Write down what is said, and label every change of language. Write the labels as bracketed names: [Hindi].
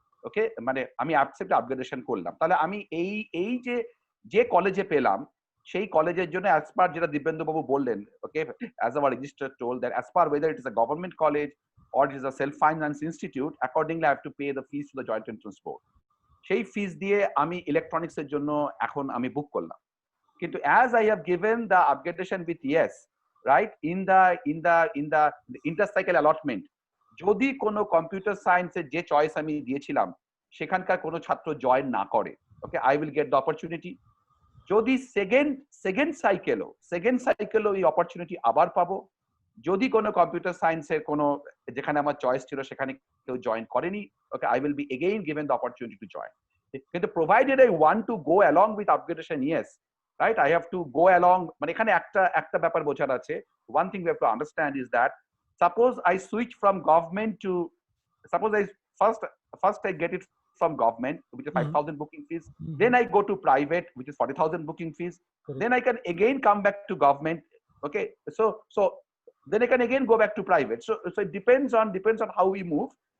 [English] Okay, মানে আমি accept upgradation করলাম, [Bangla] তাহলে আমি এই যে কলেজে পেলাম সেই কলেজের জন্য [English] as per [Bangla] যেটা দিব্যেন্দু বাবু বললেন, [English] okay, as our register told that as per whether it is a government college or it is a self finance institute, accordingly I have to pay the fees to the Joint Entrance Board. [Bangla] সেই ফিস দিয়ে আমি electronics এর জন্য এখন আমি বুক করলাম, কিন্তু [English] as I have given the upgradation with yes, right, in the intercycle allotment, [Bangla] যদি কোনো কম্পিউটার সায়েন্সের যে চয়েস আমি দিয়েছিলাম সেখানকার কোনো ছাত্র জয়েন না করে, ওকে, [English] I will get the opportunity. [Bangla] যদি সেকেন্ড সাইকেলও এই অপরচুনিটি আবার পাবো। যদি কোনো কম্পিউটার সায়েন্সের কোনো যেখানে আমার চয়েস ছিল সেখানে কেউ জয়েন করেনি, ওকে, [English] I will be again given the opportunity to join. কিন্তু provided I want to go along with upgradation, yes, right, I have to go along. [Bangla] মানে এখানে একটা ব্যাপার বোঝার আছে। [English] One thing we have to understand is that suppose I switch from government to, suppose I first I get it from government, which is 5,000 booking fees, then I go to private, which is 40,000 booking fees, then I can again come back to government, okay, so then I can again go back to private, so it depends on how we move.